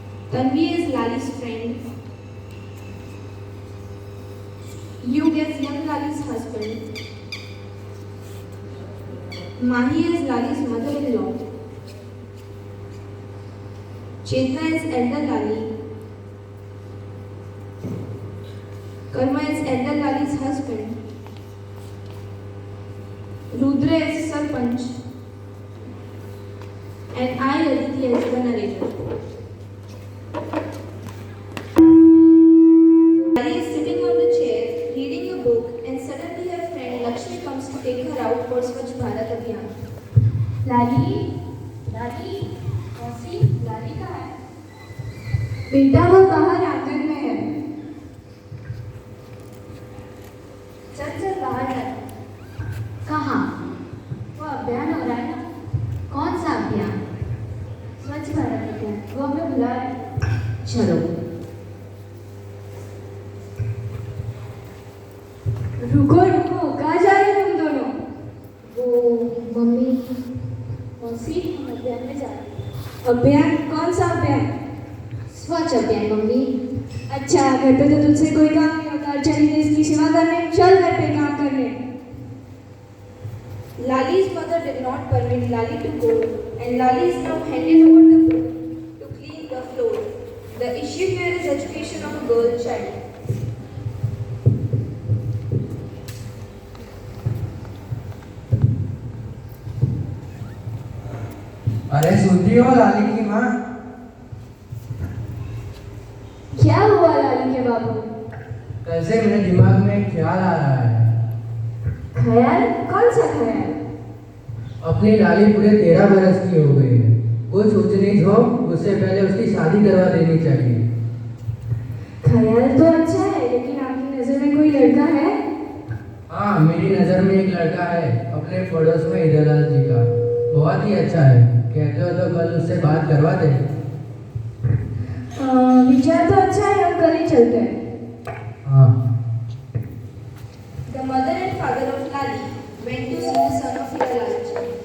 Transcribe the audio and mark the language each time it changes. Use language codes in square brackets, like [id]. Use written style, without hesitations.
[en] Tanvi as Lali's friend, Yug as young Lali's husband, Mahi as Lali's mother-in-law, Chetna as elder Lali, Karma as elder Lali's husband, Rudra as Sarpanch, and I, Aditi, as the narrator. Lali is sitting on the chair, reading a book, and suddenly her friend Lakshmi comes to take her out for Swachh Bharat Abhiyan. [hi] लाली लाली कौसी लाली कहाँ है? बेटा वो बाहर आंगन में है। चल चल बाहर है। कहाँ? वो अभियान हो रहा है ना? कौन सा अभियान? स्वच्छ भारत अभियान। वो हमें बुला रहा है। चलो। रुको रुको, कहाँ जा रहे हो तुम दोनों? वो मम्मी कौसी हम अभियान में जा रहे हैं। अभियान? कौन सा अभियान? स्वच्छ अभियान मम्मी। अच्छा, घर पे तो तुझसे कोई काम नहीं होता, चली देश की सेवा करने, चल घर पे काम करने। [en] Lali's mother did not permit Lali to go, and Lali is now handed over the book to clean the floor. The issue here is education of a girl child. [hi] अरे सुनती हो लाली की माँ? क्या हुआ लाली के बाबू? कल से मेरे दिमाग में एक ख्याल आ रहा है। ख्याल? कौन सा ख्याल? अपनी लाली पूरे 13 बरस की हो गई है। वो सोचनी हो उससे पहले उसकी शादी करवा देनी चाहिए। ख्याल तो अच्छा है, लेकिन आपकी नजर में कोई लड़का है? हाँ, मेरी नज़र में एक लड़का है अपने पड़ोस में हीरालाल जी का। बहुत ही अच्छा है। कहते हो तो कल उससे बात करवा दे। विचार तो अच्छा है, हम कल ही चलते हैं। हाँ। [en] The mother and father of Lali went to see the son of Hiralal ji.